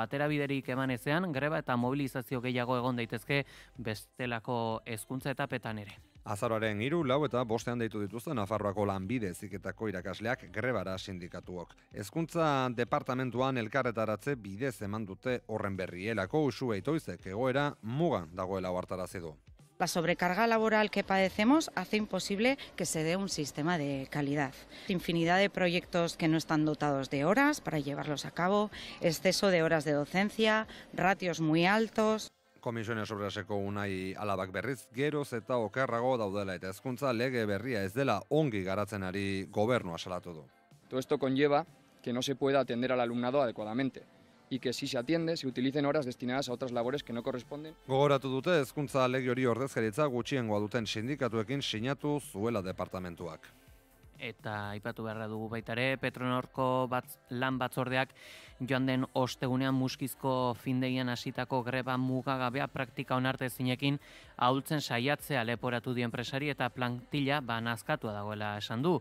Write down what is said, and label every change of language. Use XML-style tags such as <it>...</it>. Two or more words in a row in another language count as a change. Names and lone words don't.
<eu>Aterabiderik eman ezean, greba eta mobilizazio gehiago egon daitezke bestelako hezkuntza etapetan ere. Azaroaren 3, 4 eta 5 deitu dituzte Nafarroako lanbide heziketako irakasleak grebara sindikatuok. Hezkuntza departamentuan elkarretaratze bidez eman dute horren berri. Elako Uxue Itoizek egoera mugan dagoela ohartarazi du.</eu> <es>La sobrecarga laboral que padecemos hace imposible que se dé un sistema de calidad. Infinidad de proyectos que no están dotados de horas para llevarlos a cabo, exceso de horas de docencia, ratios muy altos.</es> <eu>Comisiones Obreraseko Unai Alabak berriz geroz eta okerrago daudela eta hezkuntza lege berria ez dela ongi garatzen ari gobernua salatu du.</eu> <es>Todo esto conlleva que no se pueda atender al alumnado adecuadamente y que si se atiende, se utilicen horas destinadas a otras labores que no corresponden.</es> <eu>Gogoratu dute hezkuntza lege hori ordezkaritza gutxiengoa duten sindikatuekin sinatu zuela departamentuak. Eta aipatu beharra dugu baita ere, Petronorko lan batzordeak joan den ostegunean muskizko findegian hasitako greba mugagabea praktika onartezinekin ahultzen saiatzea leporatu dio enpresari eta plantilla nazkatua dagoela esan du.</eu>